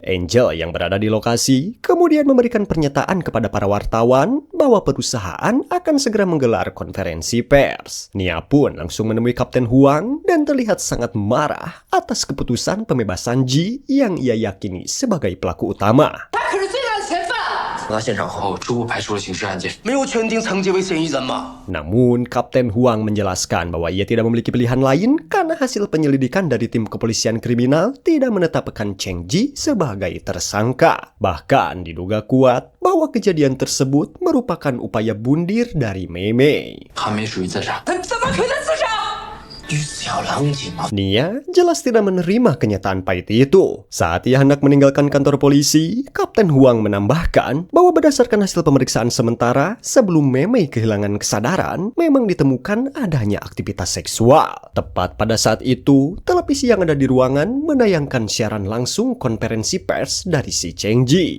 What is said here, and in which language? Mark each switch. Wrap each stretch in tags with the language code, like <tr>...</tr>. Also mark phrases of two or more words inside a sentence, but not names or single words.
<id>Angel yang berada di lokasi kemudian memberikan pernyataan kepada para wartawan bahwa perusahaan akan segera menggelar konferensi pers. Nia pun langsung menemui Kapten Huang dan terlihat sangat marah atas keputusan pembebasan Ji yang ia yakini sebagai pelaku utama.</id> <zh>到达现场后，初步排除了刑事案件。没有圈定曾杰为嫌疑人吗？</zh> <id>Namun, Kapten Huang menjelaskan bahwa ia tidak memiliki pilihan lain karena hasil penyelidikan dari tim kepolisian kriminal tidak menetapkan Cheng Ji sebagai tersangka. Bahkan diduga kuat bahwa kejadian tersebut merupakan upaya bundir dari Mei Mei.</id> <zh>韩梅属于自杀。他怎么可能自杀？于此要冷静啊！</zh> <id>Nia jelas tidak menerima kenyataan pahit itu. Saat ia hendak meninggalkan kantor polisi, Kapten Huang menambahkan bahwa berdasarkan hasil pemeriksaan sementara, sebelum Mei Mei kehilangan kesadaran, memang ditemukan adanya aktivitas seksual. Tepat pada saat itu, televisi yang ada di ruangan menayangkan siaran langsung konferensi pers dari si Cheng Ji.</id>